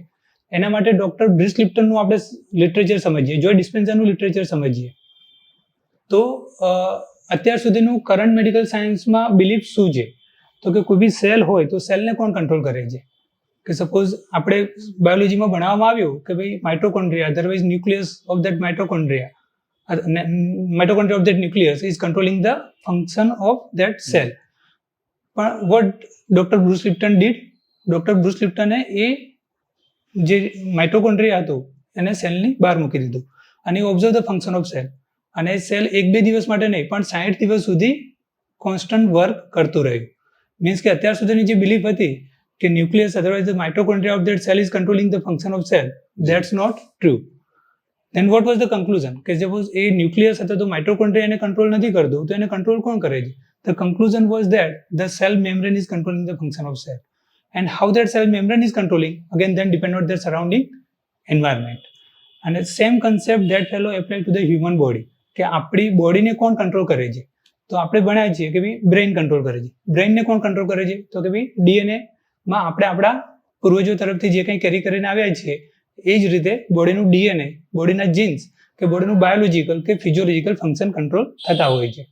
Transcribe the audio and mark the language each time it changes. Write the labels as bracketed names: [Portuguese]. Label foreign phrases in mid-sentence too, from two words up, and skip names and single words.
[Gujarati] એના માટે ડૉક્ટર બ્રુસ લિપ્ટનનું આપણે લિટરેચર સમજીએ, જોય ડિસ્પેન્સરનું લિટરેચર સમજીએ તો અત્યાર સુધીનું [English] current medical science [Gujarati] બિલીફ શું છે તો કે કોઈ બી સેલ હોય તો સેલને કોણ કંટ્રોલ કરે છે? કે સપોઝ આપણે બાયોલોજીમાં ભણાવવામાં આવ્યું કે ભાઈ માઇટોકોન્ડ્રિયા, [English] otherwise nucleus of that mitochondria of that nucleus is controlling the function of that cell. પણ what ડોક્ટર બ્રુસ લિપ્ટન did? [Gujarati] ડોક્ટર બ્રુસ લિપ્ટને એ જે માઇટોકોન્ડ્રિયા હતું એને સેલની બહાર મૂકી દીધું અને [English] observe the function of cell. [Gujarati] અને સેલ 1-2 દિવસ માટે નહીં પણ 60 દિવસ સુધી [English] constant work [Gujarati] કરતું રહ્યું. [English] મીન્સ [Gujarati] કે અત્યાર સુધીની જે બિલીફ હતી કે [English] nucleus otherwise the mitochondria of that cell is controlling the function of cell, that's not true. Then what was the conclusion? [Gujarati] કે સપોઝ એ ન્યુક્લિયસ અથવા તો માઇટોકોન્ડ્રિયા એને કંટ્રોલ નથી કરતું તો એને કંટ્રોલ કોણ કરે છે? [English] The conclusion was that the cell membrane is controlling the function of cell. And how that cell membrane is controlling again then depend on their surrounding environment. અને same concept that follow apply to the human body, [Gujarati] કે આપણી બોડીને કોણ કંટ્રોલ કરે છે? તો આપણે ભણ્યા છીએ કે ભાઈ બ્રેઇન કંટ્રોલ કરે છે. બ્રેઇનને કોણ કંટ્રોલ કરે છે? તો કે ભાઈ ડીએનએમાં આપણે આપણા પૂર્વજો તરફથી જે કંઈ કેરી કરીને આવ્યા છીએ એ જ રીતે બોડીનું ડીએનએ, બોડીના જીન્સ કે બોડીનું બાયોલોજીકલ કે [English] physiological function [Gujarati] કંટ્રોલ થતા હોય છે.